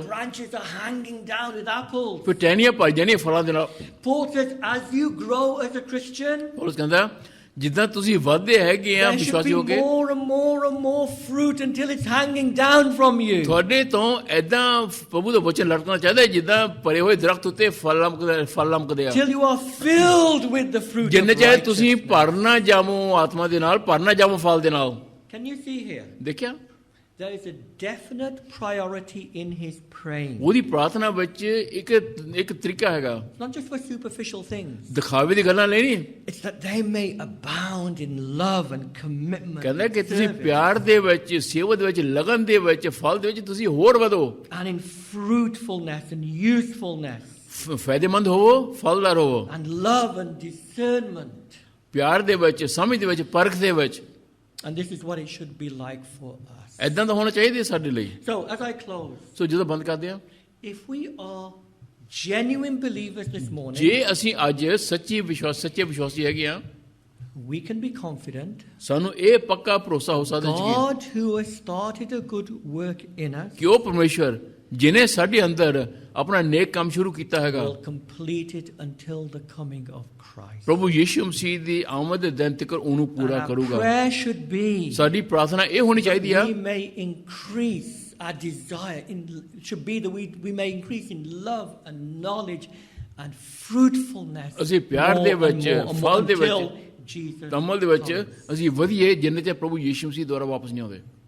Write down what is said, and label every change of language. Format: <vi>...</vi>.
<en>the branches are hanging down with apples.</en> <pa>ਫਿਰ ਟਹਿਣੀਆਂ ਪਾਈ ਜਾਣੀਆਂ ਫਲਾਂ ਦੇ ਨਾਲ</pa> <en>Paul says, as you grow as a Christian,</en> <pa>Paulus ਕਹਿੰਦਾ ਜਿੱਦਾਂ ਤੁਸੀਂ ਵਧਦੇ ਹੈਗੇ ਆ</pa> <en>there should</en> <pa>ਵਿਸ਼ਵਾਸੀ</pa> <en>be</en> <pa>ਹੋ ਕੇ</pa> <en>more and more and more fruit until it's hanging down from you.</en> <pa>ਤੁਹਾਡੇ ਤੋਂ ਐਦਾਂ ਪ੍ਰਭੂ ਦਾ ਵਚਨ ਲਟਕਣਾ ਚਾਹੀਦਾ ਹੈ ਜਿੱਦਾਂ ਭਰੇ ਹੋਏ ਦਰਖਤ ਉੱਤੇ ਫਲ ਲਮਕਦੇ ਆ</pa> <en>Till you are filled with the fruit of</en> <pa>ਜਿੰਨੇ ਚਾਹੇ ਤੁਸੀਂ</pa> <en>righteousness.</en> <pa>ਭਰਨਾ ਜਾਵੋ ਆਤਮਾ ਦੇ ਨਾਲ ਭਰਨਾ ਜਾਵੋ ਫਲ ਦੇ ਨਾਲ</pa> <en>Can you see here?</en> <pa>ਦੇਖਿਆ</pa> <en>There is a definite priority in his praying.</en> <pa>ਉਹਦੀ ਪ੍ਰਾਰਥਨਾ ਵਿੱਚ ਇੱਕ ਤਰੀਕਾ ਹੈਗਾ</pa> <en>It's not just for superficial things.</en> <pa>ਦਿਖਾਵੇ ਦੀ ਗੱਲਾਂ ਲੈਣੀ</pa> <en>It's that they may abound in love and commitment</en> <pa>ਕਹਿੰਦਾ ਕਿ</pa> <en>and</en> <pa>ਤੁਸੀਂ</pa> <en>service,</en> <pa>ਪਿਆਰ ਦੇ ਵਿੱਚ ਸੇਵਾ ਦੇ ਵਿੱਚ ਲਗਨ ਦੇ ਵਿੱਚ ਫਲ ਦੇ ਵਿੱਚ ਤੁਸੀਂ ਹੋਰ ਵਧੋ</pa> <en>and in fruitfulness and usefulness</en> <pa>ਫਾਇਦੇਮੰਦ ਹੋਵੋ ਫਲਦਾਰ ਹੋਵੋ</pa> <en>and love and discernment.</en> <pa>ਪਿਆਰ ਦੇ ਵਿੱਚ ਸਮਝ ਦੇ ਵਿੱਚ ਪਰਖ ਦੇ ਵਿੱਚ</pa> <en>And this is what it should be like for us.</en> <pa>ਐਦਾਂ ਦਾ ਹੋਣਾ ਚਾਹੀਦਾ ਸਾਡੇ ਲਈ</pa> <en>So as I close,</en> <pa>ਸੋ ਜਦੋਂ ਬੰਦ ਕਰਦੇ ਆ</pa> <en>if we are genuine believers this morning,</en> <pa>ਜੇ ਅਸੀਂ ਅੱਜ ਸੱਚੇ ਵਿਸ਼ਵਾਸੀ ਹੈਗੇ ਆ</pa> <en>we can be confident</en> <pa>ਸਾਨੂੰ ਇਹ ਪੱਕਾ ਭਰੋਸਾ ਹੋ ਸਕਦਾ ਹੈ</pa> <en>God who has started a good work in us</en> <pa>ਕਿ ਉਹ ਪਰਮੇਸ਼ਵਰ ਜਿਨੇ ਸਾਡੇ ਅੰਦਰ ਆਪਣਾ ਨੇਕ ਕੰਮ ਸ਼ੁਰੂ ਕੀਤਾ ਹੈਗਾ</pa> <en>will complete it until the coming of Christ.</en> <pa>ਪ੍ਰਭੂ ਯੀਸ਼ੂ ਮਸੀਹ ਦੀ ਆਮਦ ਦੇ ਦਿਨ ਤੱਕ ਉਹਨੂੰ</pa> <en>And</en> <pa>ਪੂਰਾ</pa> <en>our</en> <pa>ਕਰੂਗਾ</pa> <en>prayer should be</en> <pa>ਸਾਡੀ ਪ੍ਰਾਰਥਨਾ ਇਹ ਹੋਣੀ ਚਾਹੀਦੀ ਆ</pa> <en>we may increase our desire should be that we may increase in love and knowledge and fruitfulness</en> <pa>ਅਸੀਂ ਪਿਆਰ ਦੇ ਵਿੱਚ ਫਲ ਦੇ ਵਿੱਚ</pa> <en>until Jesus</en> <pa>ਅਮਲ ਦੇ ਵਿੱਚ</pa> <en>comes.</en> <pa>ਅਸੀਂ ਵਧੀਏ ਜਿੰਨੇ ਤੇ ਪ੍ਰਭੂ ਯੀਸ਼ੂ ਮਸੀਹ ਦੁਆਰਾ ਵਾਪਸ ਨਹੀਂ ਆਉਂਦੇ</pa>